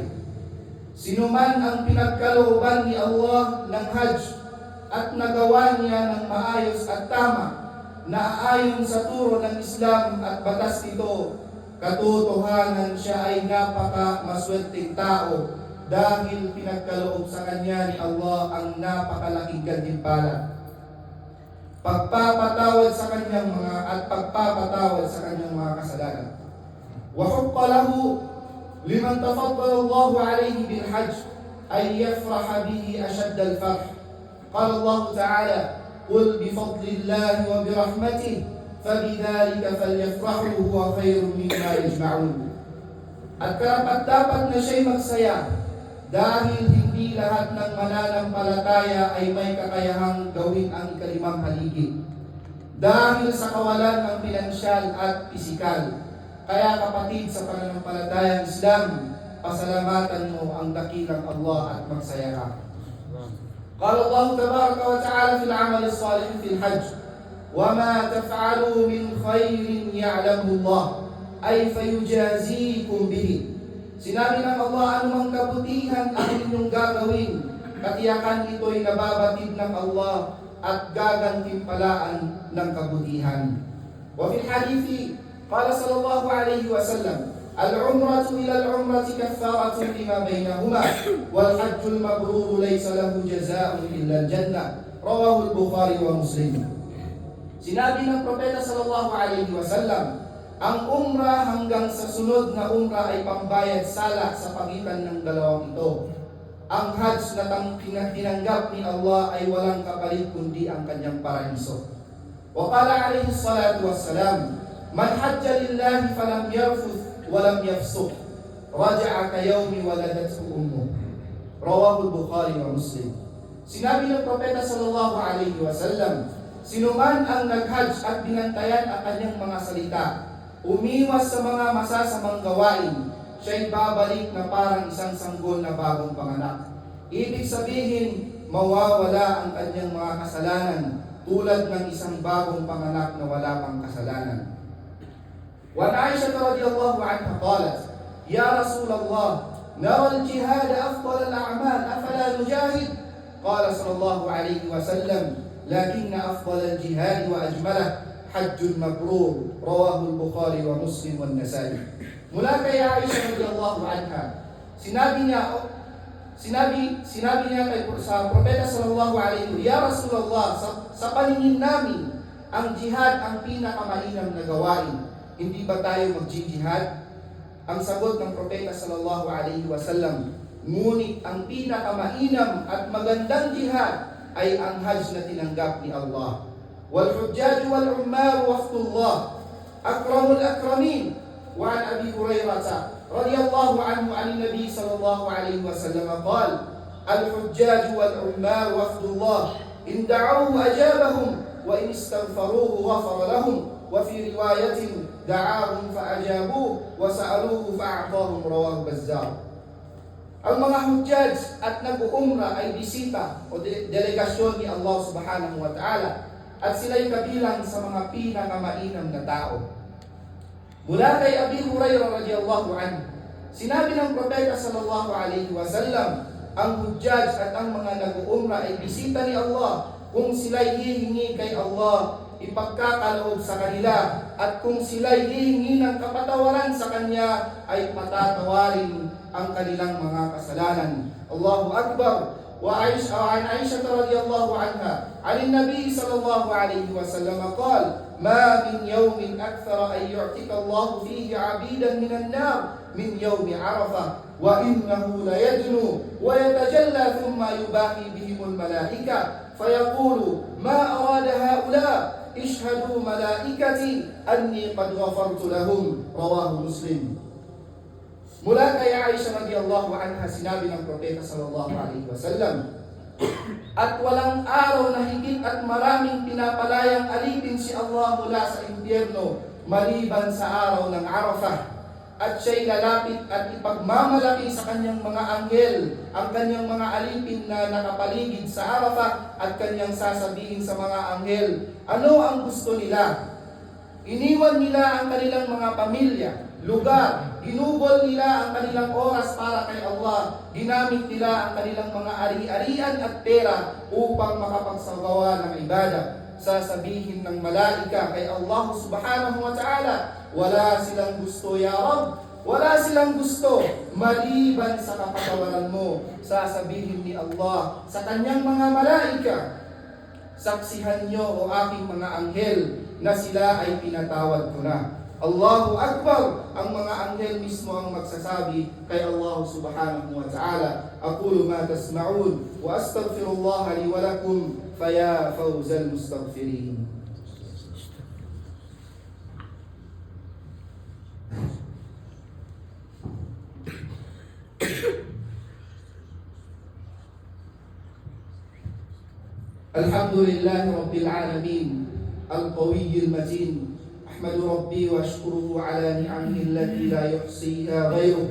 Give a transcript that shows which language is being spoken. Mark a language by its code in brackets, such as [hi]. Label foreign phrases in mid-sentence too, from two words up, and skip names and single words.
[tl] Sinuman ang pinagkalooban ni Allah ng Hajj at nagawa niya ng maayos at tama na ayon sa turo ng Islam at batas nito, katotohanan siya ay napaka-maswerteng tao dahil pinagkaloob sa kanya ni Allah ang napakalaking gantimpala, pagpapatawad sa kanyang mga kasalanan. [ar] وحق له لمن تفضل الله عليه بالحج أن يفرح به أشد الفرح. قال الله تعالى قل بفضل الله وبرحمته فبذلك فليفرحوا هو خير مما يجمعون. [tl] At karapat-dapat na siya'y magsaya dahil hindi lahat ng mananampalataya ay may kakayahang gawin ang ikalimang haligi dahil sa kawalan ng pinansyal at pisikal. Kaya kapatid sa pananampalatayang Islam, pasalamatan mo ang dakilang Allah at magsaya ka. [ar] قال الله تبارك وتعالى في العمل الصالح في الحج وما تفعلوا من خير يعلمه الله أي فيجازيكم به. [tl] Sinabi ng Allah, anumang kabutihan ang inyong gagawin, katiyakan ito'y nababatid ng Allah at gagantimpalaan ng kabutihan. [ar] وفي الحديث قال صلى الله عليه وسلم العمرة إلى العمرة كفارة لما بينهما والحج المبرور ليس له جزاء إلا الجنة. رواه البخاري ومسلم. [tl] Sinabi ng propeta [ar] صلى الله عليه وسلم, [tl] ang umrah hanggang sa sunod na umrah ay pambayad sala sa pagitan ng dalawang ito. Ang hajj na tinanggap ni Allah ay walang kapalit kundi ang kanyang paraiso. [ar] وقال عليه الصلاة والسلام من حج لله فلم يرفث ولم يفسق رجع كيوم ولدته أمه. رواه البخاري ومسلم. [tl] Sinabi ng propeta [ar] صلى الله عليه وسلم, [tl] sinuman ang nag-hajj at binantayan ang kanyang mga salita, umiwas sa mga masasamang gawain, siya'y babalik na parang isang sanggol na bagong panganak. Ibig sabihin, mawawala ang kanyang mga kasalanan tulad ng isang bagong panganak na wala pang kasalanan. [ar] وعائشة رضي الله عنها قالت يا رسول الله نرى الجهاد أفضل الأعمال أفلا نجاهد? قال صلى الله عليه وسلم لكن أفضل الجهاد وأجمله حج مبرور رواه البخاري ومسلم والنسائي. [tl] Mula kay Aisha [ar] رضي الله عنها, [tl] sinabi niya sa Propeta [ar] صلى الله عليه وسلم, يا رسول الله, [tl] sa paningin namin, ang jihad ang pinakamainam na gawain. Hindi ba tayo mag-jihad? Ang sagot ng Propeta [ar] صلى الله عليه وسلم, [tl] ngunit ang pinakamainam at magandang jihad ay ang hajj na tinanggap ni Allah. [ar] والحجاج والعمار وقت الله أكرم الأكرمين. وعن أبي هريرة رضي الله عنه عن النبي صلى الله عليه وسلم قال الحجاج والعمار وقت الله إن دعوه أجابهم وإن استغفروه غفر لهم. وفي رواية دعاهم فأجابوه وسألوه فأعطاهم رواه البزار. [tl] Ang mga hujjaj at nag-uumra ay bisita o delegasyon ni Allah [ar] سبحانه وتعالى [tl] at sila'y kabilang sa mga pinakamainam na tao. Mula kay Abi Hurairah [ar] رضي الله عنه, [tl] sinabi ng Propeta [ar] صلى الله عليه وسلم, [tl] ang hujjaj at ang mga nag-uumra ay bisita ni Allah kung sila'y hihingi kay Allah ipagkakaloob sa kanila, at kung sila'y hihingi ng kapatawaran sa Kanya ay patatawarin ang kanilang mga kasalanan. [ar] الله أكبر. وعن عائشة رضي الله عنها عن النبي صلى الله عليه وسلم قال ما من يوم أكثر أن يعتق الله فيه عبيدا من النار من يوم عرفة وإنه ليدنو ويتجلى ثم يباهي بهم الملائكة فيقول ما أراد هؤلاء اشهدوا ملائكتي أني قد غفرت لهم رواه مسلم. [tl] Mula kay Aisha [ar] رضي الله عنها, [tl] sinabi ng Propeta [ar] صلى الله عليه وسلم, [tl] at walang araw na higit at maraming pinapalayang alipin si Allah mula sa impyerno maliban sa araw ng Arafah, at siya'y lalapit at ipagmamalaki sa kanyang mga anghel ang kanyang mga alipin na nakapaligid sa Arafah, at kanyang sasabihin sa mga anghel, ano ang gusto nila? Iniwan nila ang kanilang mga pamilya, lugar, ginugol nila ang kanilang oras para kay Allah, ginamit nila ang kanilang mga ari-arian at pera upang makapagsagawa ng ibadah. Sasabihin ng malaika kay Allah [ar] سبحانه وتعالى, [tl] wala silang gusto [ar] يا رب, [tl] wala silang gusto maliban sa kapatawaran mo. Sasabihin ni Allah sa kanyang mga malaika, saksihan niyo o aking mga anghel na sila ay pinatawad ko na. [ar] الله أكبر! [tl] Ang mga anghel mismo ang magsasabi kay Allah [ar] سبحانه وتعالى. أقول ما تسمعون وأستغفر الله لي ولكم فيا فوز المستغفرين. الحمد لله رب العالمين القوي المتين أحمد ربي وأشكره على نعمه التي لا يحصيها غيره